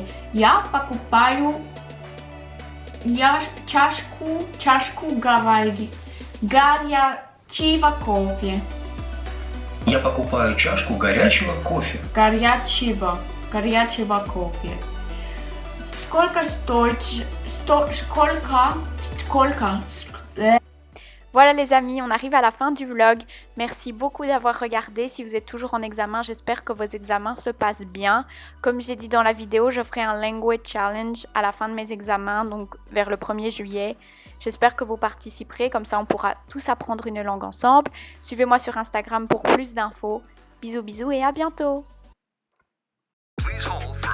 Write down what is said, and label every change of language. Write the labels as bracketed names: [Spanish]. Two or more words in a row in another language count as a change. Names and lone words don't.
[Russian] Я покупаю чашку горячего кофе. Я покупаю чашку горячего кофе. Горячего кофе. Сколько стоит? Сколько? [French] Voilà les amis, on arrive à la fin du vlog. Merci beaucoup d'avoir regardé. Si vous êtes toujours en examen, j'espère que vos examens se passent bien. Comme j'ai dit dans la vidéo, je ferai un [English] language challenge [French] à la fin de mes examens, donc vers le 1er juillet. J'espère que vous participerez, comme ça on pourra tous apprendre une langue ensemble. Suivez-moi sur Instagram pour plus d'infos. Bisous bisous et à bientôt. [English] Please hold.